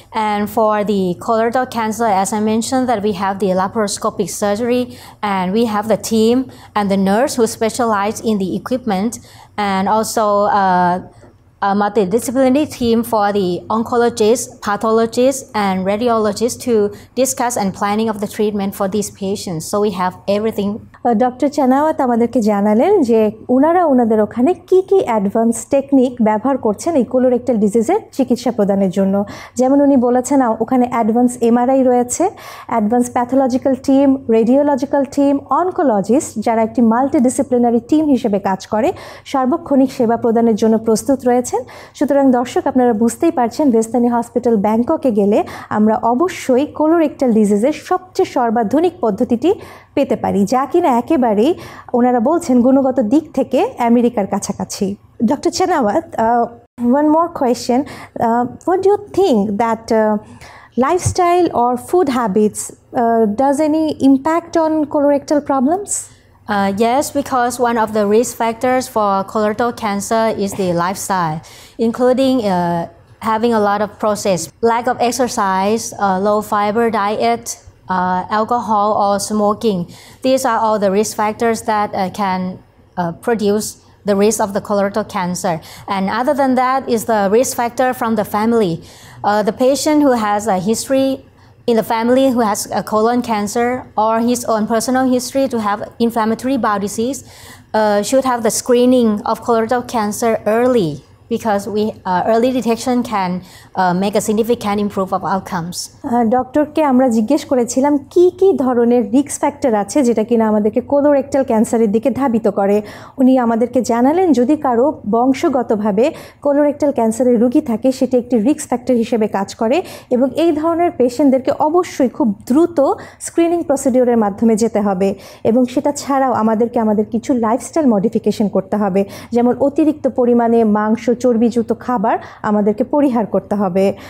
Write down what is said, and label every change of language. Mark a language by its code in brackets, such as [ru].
[en] And for the colorectal cancer, as I mentioned, that we have the laparoscopic surgery, and we have the team and the nurse who specialize in the equipment, and also a multidisciplinary team for the oncologist, pathologist, and radiologist to discuss and planning of the treatment for these patients. So we have everything. [bn] Doctor চানাওয়াত আমাদেরকে জানালেন যে ওনাদের ওখানে কি কি advance technique ব্যবহার করছেন এই কোলোরেক্টাল ডিজিজের চিকিৎসা প্রদানের জন্য। যেমন উনি বলেছেন ওখানে অ্যাডভান্স এমআরআই রয়েছে, advance pathological team, radiological team, oncologist যারা একটি মাল্টিডিসিপ্লিনারি টিম হিসেবে কাজ করে সার্বক্ষণিক সেবা প্রদানের জন্য প্রস্তুত রয়েছেন। সুতরাং দর্শক, আপনারা বুঝতেই পারছেন ভেস্তানি হসপিটাল ব্যাংককে গেলে আমরা অবশ্যই কোলোরেক্টাল ডিজিজের সবচেয়ে সর্বাধুনিক পদ্ধতিটি পেতে পারি, যা কিনা একেবারেই ওনারা বলছেন গুণগত দিক থেকে আমেরিকার কাছাকাছি। [en] Doctor Chanawat, one more question. What do you think that lifestyle or food habits does any impact on colorectal problems? Yes, because one of the risk factors for colorectal cancer is the lifestyle, including having a lot of processed, lack of exercise, low fiber diet, alcohol or smoking. These are all the risk factors that can produce the risk of the colorectal cancer. And other than that is the risk factor from the family. The patient who has a history in the family who has a colon cancer or his own personal history to have inflammatory bowel disease should have the screening of colorectal cancer early, because early detection can make a significant improvement of outcomes. [bn] ডক্টরকে আমরা জিজ্ঞেস করেছিলাম কি কি ধরনের risk factor আছে যেটা কিনা আমাদেরকে কোলোরেক্টাল ক্যান্সারের দিকে ধাবিত করে। উনি আমাদেরকে জানালেন যদি কারো বংশগতভাবে কোলোরেক্টাল ক্যান্সারের রোগী থাকে সেটি একটি রিস্ক ফ্যাক্টর হিসেবে কাজ করে, এবং এই ধরনের পেশেন্টদেরকে অবশ্যই খুব দ্রুত স্ক্রিনিং প্রসিডিওরের মাধ্যমে যেতে হবে, এবং সেটা ছাড়াও আমাদের কিছু লাইফস্টাইল মডিফিকেশন করতে হবে, যেমন অতিরিক্ত পরিমাণে মাংস, চর্বিযুক্ত খাবার আমাদেরকে পরিহার করতে হবে।